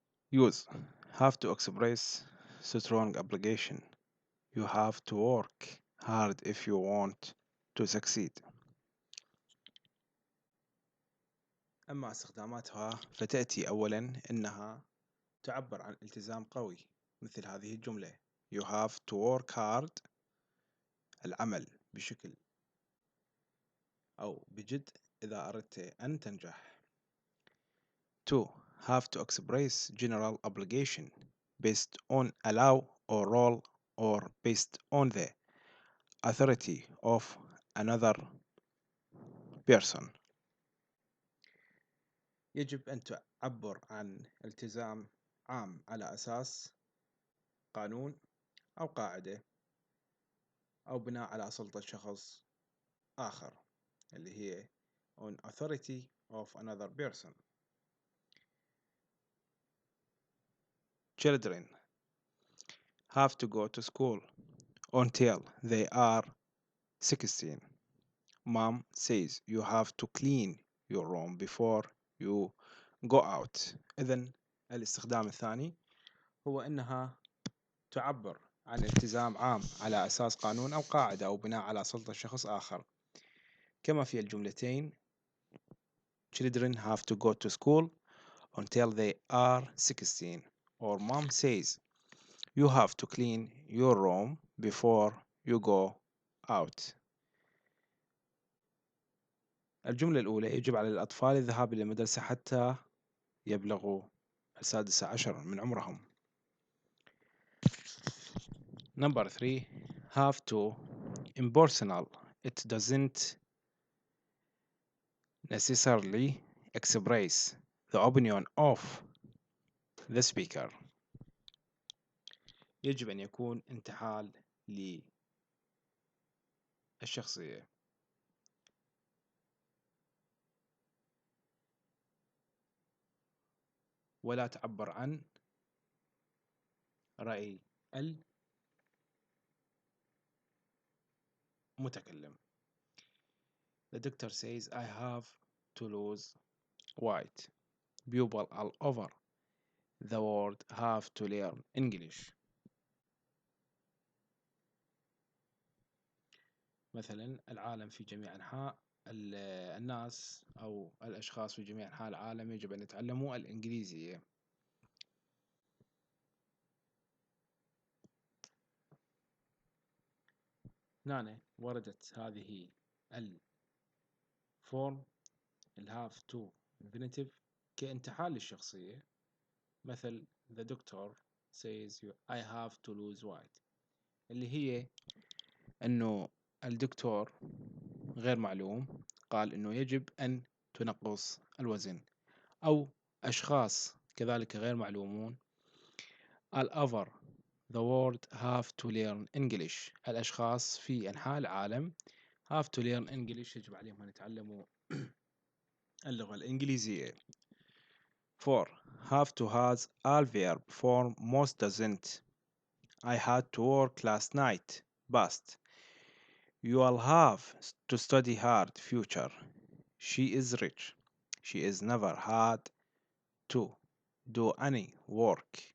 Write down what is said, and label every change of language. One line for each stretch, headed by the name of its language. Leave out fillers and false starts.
English: Use have to express strong obligation. You have to work hard if you want to succeed.
Arabic: أما استخداماتها فتأتي أولا إنها تعبر عن التزام قوي مثل هذه الجملة
English: You have to work hard
Arabic: العمل بشكل أو بجد إذا أردت أن تنجح. 2.
English: Have to express general obligation based on a law or role or based on the authority of another person.
Arabic: يجب أن تعبر عن التزام عام على أساس قانون أو قاعدة أو بناء على سلطة شخص آخر اللي هي
English: on authority of another person. Children have to go to school until they are 16. Mom says you have to clean your room before you go out.
Arabic: إذن الاستخدام الثاني هو أنها تعبر عن التزام عام على أساس قانون أو قاعدة أو بناء على سلطة شخص آخر كما في الجملتين
English: Children have to go to school until they are 16 or mom says you have to clean your room before you go out.
Arabic: الجملة الأولى: يجب على الأطفال الذهاب إلى المدرسة حتى يبلغوا السادسة عشر من عمرهم.
English: Number 3: have to. Impersonal. It doesn't necessarily express the opinion of the speaker.
Arabic: يجب أن يكون انتحال للشخصية. ولا تعبر عن رأي المتكلم.
English: The doctor says I have to lose weight. People all over the world have to learn English.
Arabic: مثلا العالم في جميع أنحاء الناس أو الأشخاص في جميع أنحاء العالم يجب أن يتعلموا الإنجليزية. هنا وردت هذه الفورم الهاف تو infinitive كانتحال للشخصية، مثل
English: the doctor says I have to lose weight،
Arabic: اللي هي أنه الدكتور غير معلوم قال أنه يجب أن تنقص الوزن، أو أشخاص كذلك غير معلومون
English: all over the world have to learn English.
Arabic: الأشخاص في أنحاء العالم
English: have to learn English
Arabic: يجب عليهم أن يتعلموا اللغة الإنجليزية. 4.
English: have to has all verb form most doesn't. I had to work last night. Past. You'll have to study hard. Future. She is rich. She is never had to do any work.